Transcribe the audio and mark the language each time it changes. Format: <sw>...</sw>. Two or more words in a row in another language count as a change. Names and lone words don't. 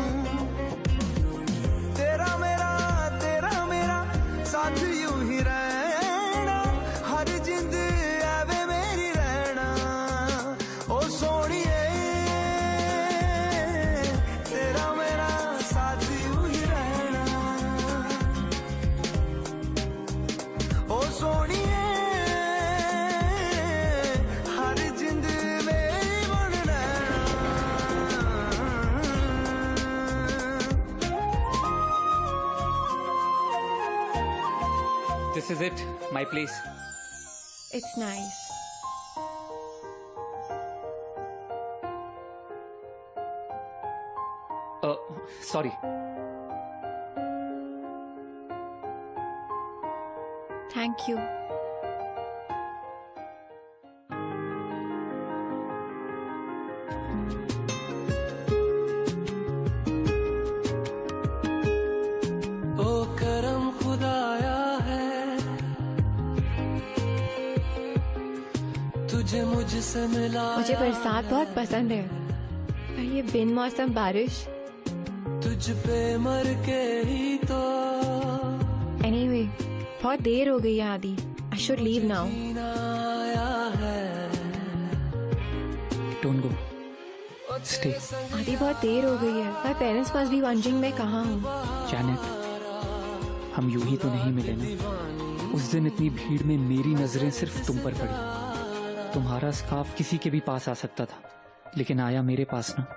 <hi>तेरा मेरा साथ यूं ही रहना हर जिंद आवे मेरी रहना ओ सोनिए तेरा मेरा साथ यूं ही रहना ओ सोनिए हर जिंद मेरी बन रहना</hi> <en>This is it, my place. It's nice. Sorry. Thank you.</en> <hi>ओ करम खुदाया है तुझे मुझसे मिला मुझे बरसात बहुत पसंद है पर ये बिन मौसम बारिश तुझ पे मर के ही तो एनीवे बहुत देर हो गई है आदि</hi> <en>I should leave now</en> <hi>जीना आया है</hi> <en>Don't go. Stay.</en> <hi>आदि बहुत देर हो गई है</hi> <en>my parents must be wondering</en> <hi>मैं कहाँ हूँ Janet, हम यूं ही तो नहीं मिले ना। उस दिन इतनी भीड़ में मेरी नजरें सिर्फ तुम पर पड़ी। तुम्हारा स्कार्फ किसी के भी पास आ सकता था, लेकिन आया मेरे पास ना।</hi>